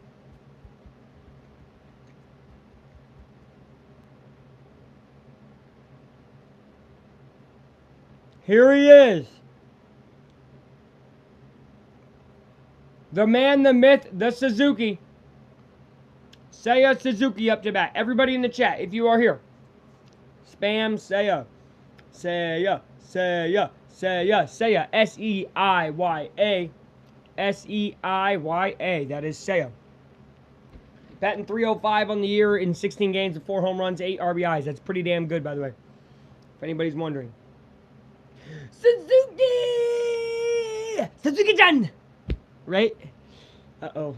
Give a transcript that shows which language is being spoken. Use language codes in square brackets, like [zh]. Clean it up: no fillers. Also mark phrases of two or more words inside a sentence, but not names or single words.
[en] Here he is. The man, the myth, the Suzuki. Seiya Suzuki up to bat. Everybody in the chat, if you are here. Spam Seiya. Seiya. Seiya. Seiya. Seiya. S-E-I-Y-A. S-E-I-Y-A. That is Seiya. Batting .305 on the year in 16 games with 4 home runs, 8 RBIs. That's pretty damn good, by the way. If anybody's wondering. Suzuki! Suzuki-chan! Right? Uh-oh.